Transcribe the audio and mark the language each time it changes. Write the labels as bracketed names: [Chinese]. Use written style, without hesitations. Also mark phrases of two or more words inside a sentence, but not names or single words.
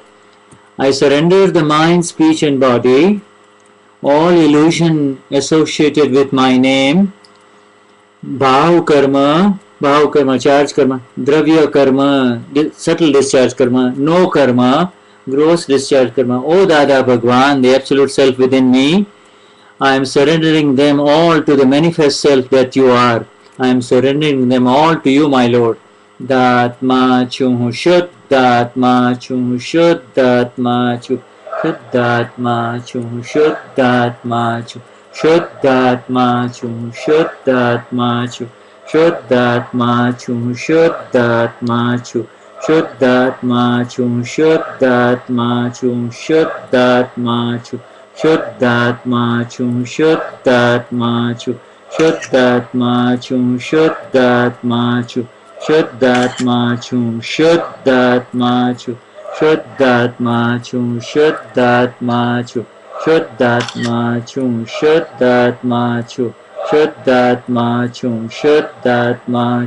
[English] I surrender the mind, speech and body, all illusion associated with my name, bhav karma, charge karma, dravya karma, subtle discharge karma, no karma, gross discharge karma. O Dada Bhagwan, the Absolute Self within me, I am surrendering them all to the manifest self that you are. I am surrendering them all to you, my Lord. [Gujarati] દાત્મા છું શુદ્ધ, દાત્મા છું શુદ્ધ, દાત્મા છું શુદ્ધ, દાત્મા છું શુદ્ધ, દાત્મા છું શુદ્ધ, દાત્મા છું શુદ્ધ, દાત્મા છું શુદ્ધ, દાત્મા છું શુદ્ધ, દાત્મા છું શુદ્ધ, દાત્મા છું શુદ્ધ, દાત્મા છું શુદ્ધ, દાત્મા છું શુદ્ધાત્મા છું શુદ્ધાત્મા છું શુદ્ધાત્મા છું શુદ્ધાત્મા છું શુદ્ધાત્મા છું શુદ્ધાત્મા છું શુદ્ધાત્મા છું શુદ્ધાત્મા છું શુદ્ધાત્મા છું શુદ્ધાત્મા છું શુદ્ધાત્મા છું શુદ્ધાત્મા